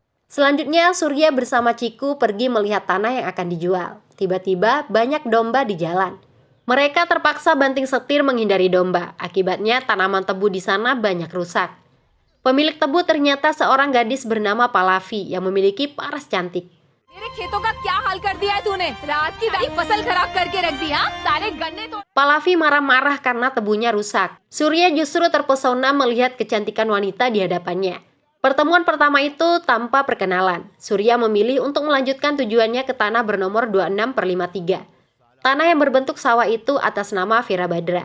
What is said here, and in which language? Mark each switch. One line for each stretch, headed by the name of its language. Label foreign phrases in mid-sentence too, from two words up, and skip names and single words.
Indonesian: Selanjutnya, Surya bersama Ciku pergi melihat tanah yang akan dijual. Tiba-tiba banyak domba di jalan. Mereka terpaksa banting setir menghindari domba. Akibatnya tanaman tebu di sana banyak rusak. Pemilik tebu ternyata seorang gadis bernama Pallavi yang memiliki paras cantik.
Hindi: मेरे खेतों का क्या हाल कर दिया है तूने? रात की सारी फसल खराब करके रख दी, हाँ? सारे गन्ने तो
Indonesian: Pallavi marah-marah karena tebunya rusak. Surya justru terpesona melihat kecantikan wanita di hadapannya. Pertemuan pertama itu tanpa perkenalan. Surya memilih untuk melanjutkan tujuannya ke tanah bernomor 26/53. Tanah yang berbentuk sawah itu atas nama Virabhadra.